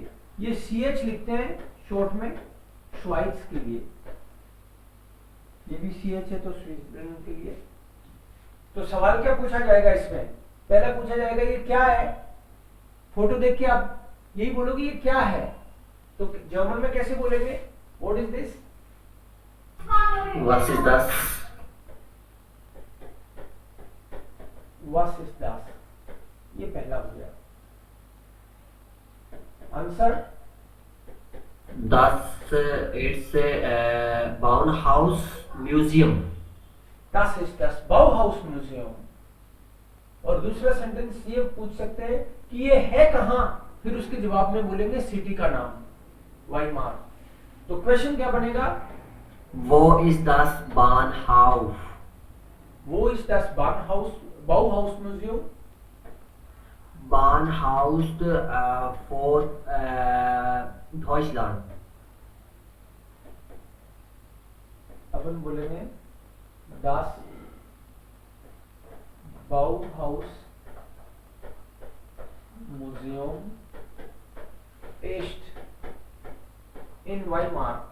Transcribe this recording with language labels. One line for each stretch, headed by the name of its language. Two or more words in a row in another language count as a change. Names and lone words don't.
Hindi: ये सीएच लिखते हैं शॉर्ट में श्वाइट्स के लिए, ये भी सीएच है तो स्विट्जरलैंड के लिए। तो सवाल क्या पूछा जाएगा इसमें? पहला पूछा जाएगा ये क्या है। फोटो देख के आप यही बोलोगे ये क्या है, तो जर्मन में कैसे बोलेंगे?
English: What is this?
German: Was ist das? Was ist das?
Hindi: ये पहला हो गया आंसर।
German: Das it's Bauhaus Museum. Das ist das Bauhaus Museum।
Hindi: और दूसरा सेंटेंस ये पूछ सकते हैं कि ये है कहां, फिर उसके जवाब में बोलेंगे सिटी का नाम, वाइमार। तो क्वेश्चन क्या बनेगा?
German: Wo ist das Bahnhof? Wo ist das Bauhaus Museum? Bahnhof for Deutschland.
Hindi: अपन बोलेंगे
German: das Bauhaus Museum ist in Weimar।